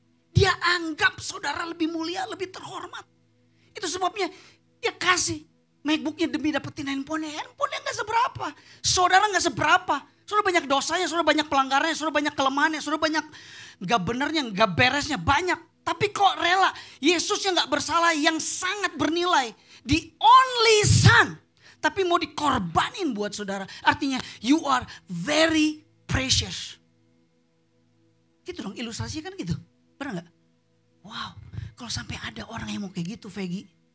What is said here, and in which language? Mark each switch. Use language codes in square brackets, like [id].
[id] Dia anggap saudara lebih mulia, lebih terhormat. Itu sebabnya dia kasih MacBooknya demi dapetin handphonenya. Handphonenya gak seberapa. Saudara gak seberapa. Saudara banyak dosanya, saudara banyak pelanggarannya, saudara banyak kelemahannya, saudara banyak gak benernya, gak beresnya, banyak. Tapi kok rela, Yesus yang gak bersalah, yang sangat bernilai. [en] The only son. [id] Tapi mau dikorbanin buat saudara. [en] Artinya you are very precious. [id] Gitu dong, ilustrasinya kan gitu. Benar gak? Wow, kalau sampai ada orang yang mau kayak gitu, Vegi.